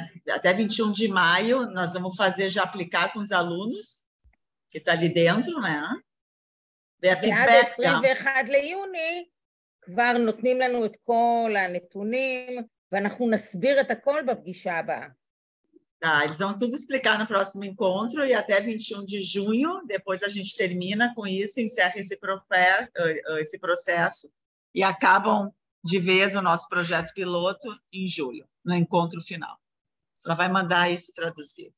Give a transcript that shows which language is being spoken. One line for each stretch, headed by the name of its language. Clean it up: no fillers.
Portuguese: Até 21 de maio nós vamos fazer já aplicar com os alunos que está ali dentro, né?
Hebrew: ועד 21 ליוני כבר נותנים לנו את כל הנתונים ואנחנו נסביר את הכל בפגישה הבאה.
Portuguese: Tá, eles vão tudo explicar no próximo encontro e até 21 de junho, depois a gente termina com isso, encerra esse processo e acabam de vez o nosso projeto piloto em julho, no encontro final. Ela vai mandar isso traduzido.